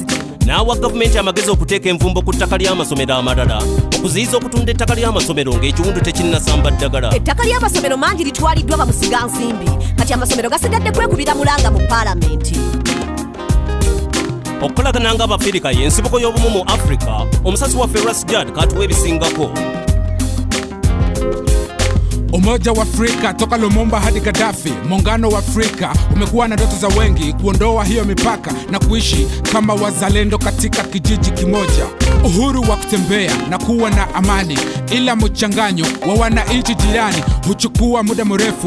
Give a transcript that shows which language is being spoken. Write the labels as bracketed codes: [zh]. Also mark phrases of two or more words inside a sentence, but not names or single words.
[lg] N'awa gavumenti amagezi okuteeka envumbo ku ttaka ly'amasomero amalala okuziyiza okutunda ettaka ly'amasomero ng'ekiwundu tekinnasamba ddagala. Ettaka ly'amasomero mangi litwaliddwa bamusigansimbi kati amasomero gasigadde kwekubira mulanga mu Paalamenti. Okukolagana ng'Abafirika y'ensibuko y'obumu mu Africa, omusasi waffe Ras Jad katuwa ebisingako. [sw] Umoja wa Afrika toka Lumumba hadi Gaddafi, muungano wa Afrika umekuwa na ndoto za wengi kuondoa hiyo mipaka na kuishi kama wazalendo katika kijiji kimoja. Uhuru wa kutembea na kuwa na amani, ila mchanganyo wa wananchi jirani huchukua muda mrefu.